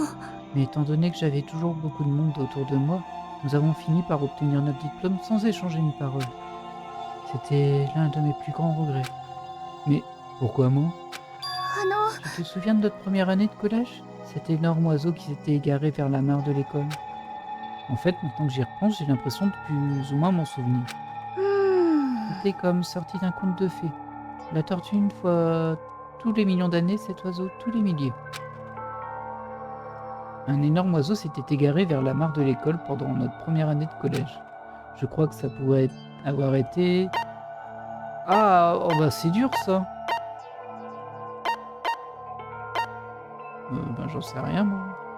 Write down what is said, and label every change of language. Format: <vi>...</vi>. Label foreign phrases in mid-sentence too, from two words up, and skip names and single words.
<fr>Mais étant donné que j'avais toujours beaucoup de monde autour de moi, nous avons fini par obtenir notre diplôme sans échanger une parole. C'était l'un de mes plus grands regrets. Mais pourquoi moi? あの、 Tu te souviens de notre première année de collège? Cet énorme oiseau qui s'était égaré vers la mare de l'école. En fait, maintenant que j'y repense, j'ai l'impression de plus ou moins m'en souvenir. うーん。 C'était comme sorti d'un conte de fées. La tortue, une fois tous les millions d'années, cet oiseau tous les milliers. Un énorme oiseau s'était égaré vers la mare de l'école pendant notre première année de collège. Je crois que ça pourrait avoir été... Ah, oh bah c'est dur ça. Ben j'en sais rien moi.</fr>